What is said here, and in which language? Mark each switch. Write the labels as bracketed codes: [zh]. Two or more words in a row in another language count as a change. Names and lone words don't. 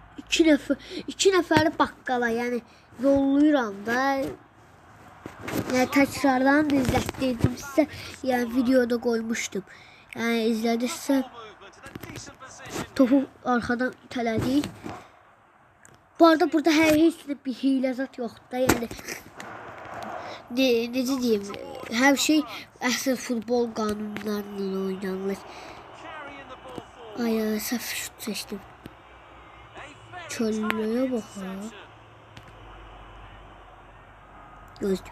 [tr] İki neferi bakkala yani yolluyorum da Yani tekrardan da izlettirdim size. Yani videoda koymuştum. Yani izlediyse topu arkadan itələdik. [az] Bu arada burada heç bir hile zat yoxdur da. Yəni necə deyim, hər şey əsl futbol qanunlarıyla oynanılır. Ay, səhv şut seçdim. Çöllüyə bax ha. Gözlüm.